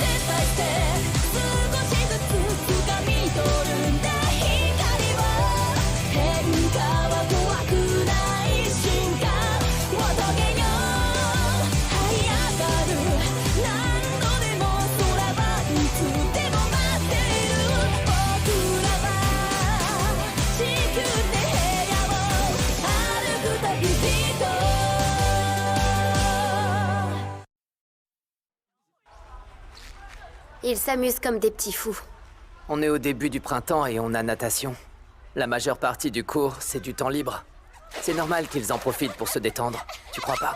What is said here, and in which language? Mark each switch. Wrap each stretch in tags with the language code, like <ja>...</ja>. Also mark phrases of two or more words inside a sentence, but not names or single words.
<en>p by step</en> <ja>少しずつ掴み取るんだ光は変化は怖くない瞬間おとげよ這い上がる何度でも空はいつでも待っている僕らは地球で部屋を歩く旅人</ja> <fr>Ils s'amusent comme des petits fous. On est au début du printemps et on a natation. La majeure partie du cours, c'est du temps libre. C'est normal qu'ils en profitent pour se détendre, tu crois pas?</fr>